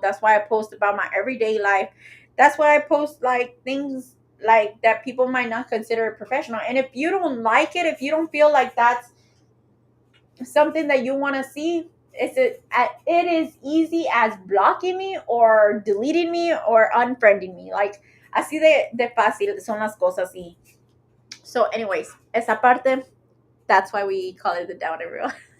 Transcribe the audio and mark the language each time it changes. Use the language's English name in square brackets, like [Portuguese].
[English] That's why I post about my everyday life. That's why I post like things like that people might not consider professional. And if you don't like it, if you don't feel like that's something that you want to see, it is easy as blocking me or deleting me or unfriending me. [Spanish] Like, así de fácil son las cosas. [English] Y so anyways, [Spanish] esa parte, [English] that's why we call it the down and real.